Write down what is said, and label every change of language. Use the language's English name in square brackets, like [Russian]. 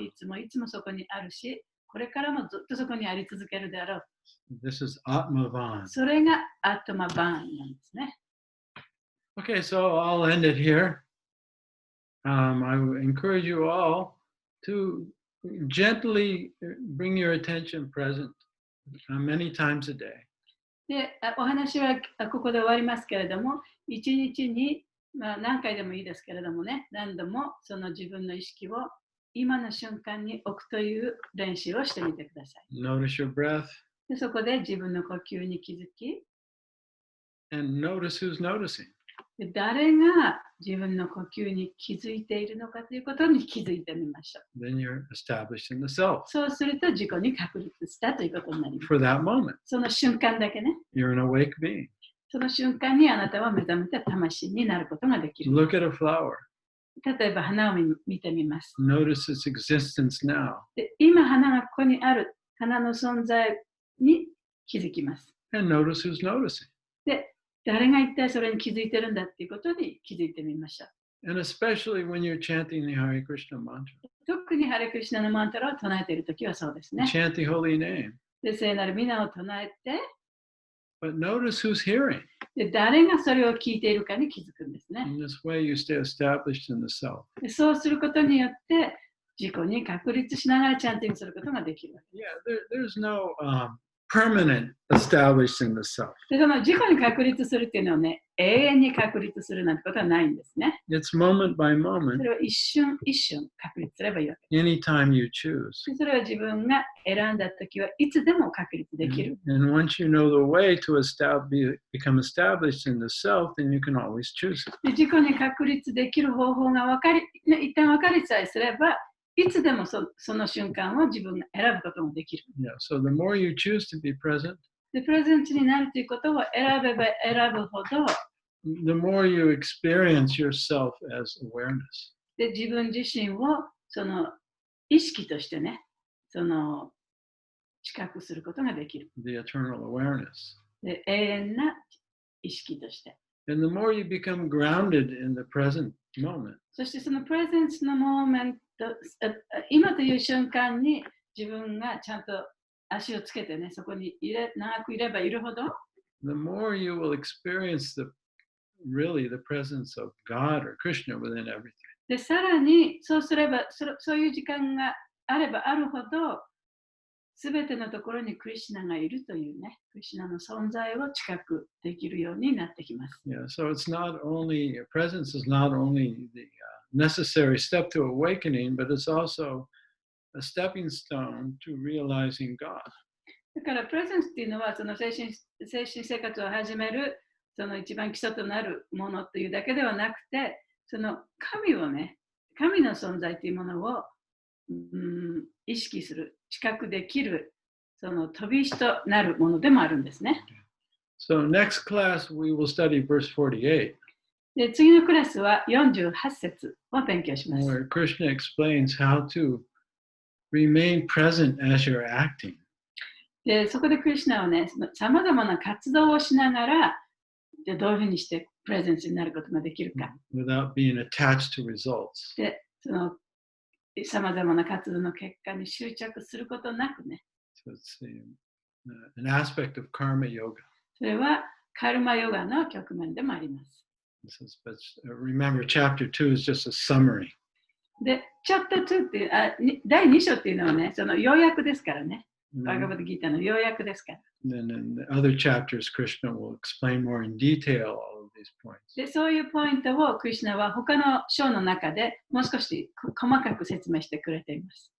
[Japanese] いつもいつもそこにあるし、これからもずっとそこにあり続けるであろう。 [English] This is Atmavan. [Japanese] それがアトマバーンなんですね。 [English] Okay, so I'll end it here. I would encourage you all to gently bring your attention present many times a day. [Japanese] で、お話はここで終わりますけれども、一日に、何回でもいいですけれどもね、何度もその自分の意識を今の瞬間に置くという練習をしてみてください。 [English] Notice your breath. [Japanese] で、そこで自分の呼吸に気づき、 [English] And notice who's noticing. [Japanese] で、誰が自分の呼吸に気づいているのかということに気づいてみましょう。 [English] Then you're established in the self. [Japanese] そうすると自己に確立したということになります。 [English] For that moment, [Japanese] その瞬間だけね。 [English] you're an awake being. [Japanese] その瞬間にあなたは目覚めた魂になることができる。 [English] Look at a flower. [Japanese] 例えば花を見てみます。 [English] Notice its existence now. [Japanese] で、今花がここにある花の存在に気づきます。 [English] And notice who's noticing. [Japanese] で、誰が一体それに気づいてるんだっていうことに気づいてみましょう。 [English] And especially when you're chanting the Hare Krishna mantra. [Japanese] 特にハレクリシナのマントラを唱えているときはそうですね。 [English] Chant the holy name. [Japanese] で、聖なる皆を唱えて、 [English] But notice who's hearing. [Japanese] で、誰がそれを聞いているかに気づくんですね。 [English] In this way, you stay established in the self. [Japanese] で、そうすることによって自己に確立しながらチャンティングすることができるわけです。 [English] Yeah, there's no permanent established in the self. [Japanese] で、その自己に確立するっていうのはね、永遠に確立するなんてことはないんですね。 [English] It's moment by [Japanese] そ [English] moment, [Japanese] れを一瞬一瞬確立すればいいわけ [English] anytime you choose. [Japanese] で。それは自分が選んだときはいつでも確立できる。 [English] And once you know the way to become established in the self, then you can always choose it. [Japanese] で、自己に確立できる方法が一旦分かりさえすれば、いつでもその瞬間を自分が選ぶこともできる。 [English] Yeah, so the more you choose to be present, [Japanese] で、プレゼントになるということを選べば選ぶほど、 [English] the more you experience yourself as awareness. [Japanese] で、自分自身をその意識としてね、その知覚することができる。 [English] The eternal awareness. [Japanese] で、永遠な意識として。 [English] And the more you become grounded in the present moment, [Japanese] そしてそのプレゼンスのモーメント、今という瞬間に自分がちゃんと足をつけてね、そこに長くいればいるほど、 [English] the more you will experience really the presence of God or Krishna within everything. [Japanese] で、さらにそうすれば、そういう時間があればあるほど、すべてのところにクリシュナがいるというね、クリシュナの存在を知覚できるようになってきます。 [English] Yeah, so it's not only, presence is not only the necessary step to awakening, but it's also a stepping stone to realizing God. [Japanese] だからプレゼンスっていうのはその精神生活を始めるその一番基礎となるものというだけではなくて、その神をね、神の存在というものを意識する、知覚できるその飛び石となるものでもあるんですね。 [English] So next class we will study verse 48. [Japanese] で、次のクラスは48節を勉強します。 [English] Where Krishna explains how to remain present as you're acting. [Japanese] で、そこでクリシュナはね、さまざまな活動をしながら、じゃあどういうふうにしてプレゼンスになることができるか。 [English] Without being attached to results. [Japanese] で、そのさまざまな活動の結果に執着することなくね。 [English] So it's an aspect of karma yoga. [Japanese] それはカルマヨガの局面でもあります。 [English] But remember, chapter 2 is just a summary. [Japanese] で、チャプター2っていう第2章っていうのはね、その要約ですからね。バガバッドギーターの要約ですから。 [English] Then in the other chapters, Krishna will explain more in detail all of these points. [Japanese] で、そういうポイントをクリシュナは他の章の中でもう少し細かく説明してくれています。